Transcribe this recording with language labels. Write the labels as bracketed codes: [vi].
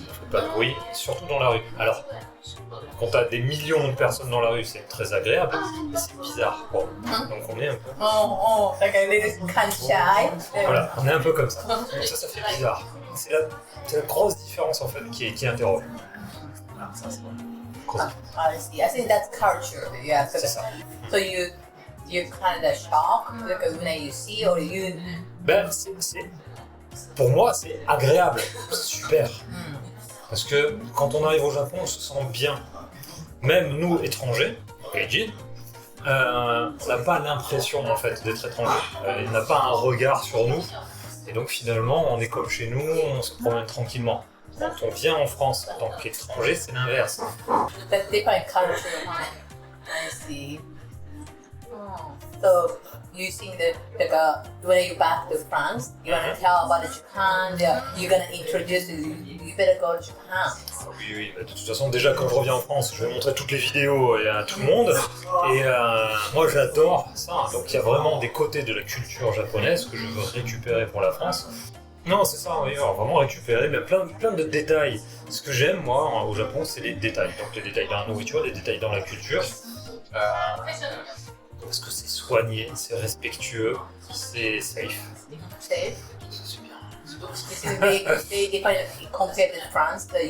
[fr] Pas de bruit, surtout dans la rue. Alors, quand t'as des millions de personnes dans la rue, c'est très agréable, mais c'est bizarre. Bon, donc on est un peu... [en] Like a little shy. [fr] Voilà, on est un peu comme ça. Donc ça fait bizarre. C'est la grosse différence en fait qui interroge. Ah, ça c'est bon. [en] Honestly, I think that's culture. Yeah. [fr] C'est ça. [en] So you kind of shocked like when you see or you. [fr] Ben, pour moi, c'est agréable, c'est super. Parce que quand on arrive au Japon, on se sent bien. Même nous, étrangers, Gaijin, on n'a pas l'impression en fait d'être étranger. Il n'a pas un regard sur nous. Et donc finalement, on est comme chez nous, on se promène tranquillement. Quand on vient en France en tant qu'étranger, c'est l'inverse. [en] That's different culture. I see. So you think that when you back to France, you wanna tell about Japan. You're gonna introduce. You better go to Japan. [fr] Oui, de toute façon, déjà quand je reviens en France, je vais montrer toutes les vidéos à tout le monde. Et moi, j'adore ça. Donc il y a vraiment des côtés de la culture japonaise que je veux récupérer pour la France. Non, c'est ça, oui, alors vraiment récupérer mais plein de détails. Ce que j'aime, moi, au Japon, c'est les détails. Donc les détails dans la nourriture, les détails dans la culture. Parce que c'est soigné, c'est respectueux, c'est safe. [en] Safe. [fr] C'est bien. [en] This is very different compared to France.